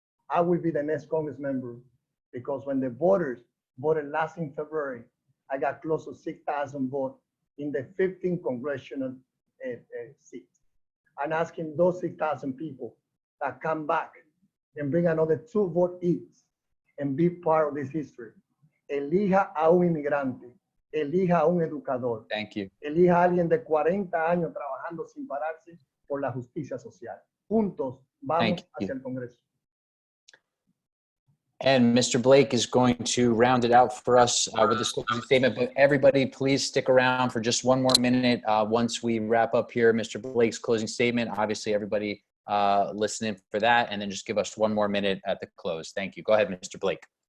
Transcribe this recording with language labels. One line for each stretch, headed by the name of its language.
English: I will be the next Congress member because when the voters voted last in February, I got close to 6,000 votes in the 15th Congressional seat. I'm asking those 6,000 people that come back and bring another 2 votes each and be part of this history.
Spanish: Elija a un inmigrante, elija a un educador.
English: Thank you.
Spanish: Elija a alguien de 40 años trabajando sin pararse por la justicia social. Juntos vamos hacia el Congreso.
English: And Mr. Blake is going to round it out for us with this closing statement, but everybody please stick around for just one more minute once we wrap up here. Mr. Blake's closing statement, obviously everybody listening for that, and then just give us one more minute at the close. Thank you. Go ahead, Mr. Blake.